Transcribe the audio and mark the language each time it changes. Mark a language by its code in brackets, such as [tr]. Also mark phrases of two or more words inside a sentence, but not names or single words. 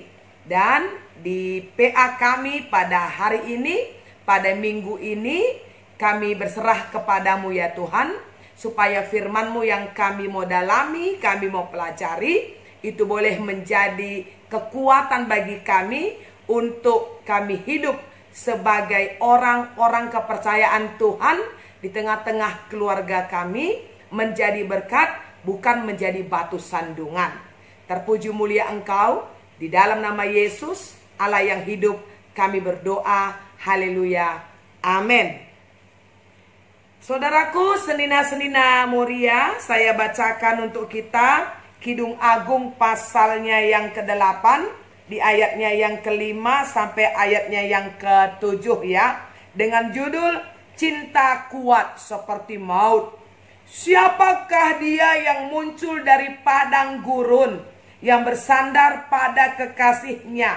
[id] Dan di PA kami pada hari ini, pada minggu ini, kami berserah kepadamu ya Tuhan, supaya firman-Mu yang kami mau dalami, kami mau pelajari, itu boleh menjadi kekuatan bagi kami untuk kami hidup sebagai orang-orang kepercayaan Tuhan di tengah-tengah keluarga kami, menjadi berkat, bukan menjadi batu sandungan. Terpuji mulia Engkau, di dalam nama Yesus, Allah yang hidup, kami berdoa, haleluya, amin. Saudaraku, senina-senina Moria, saya bacakan untuk kita Kidung Agung pasalnya yang ke-8 di ayatnya yang ke-5 sampai ayatnya yang ke-7 ya, dengan judul Cinta Kuat Seperti Maut. Siapakah dia yang muncul dari padang gurun, yang bersandar pada kekasihnya?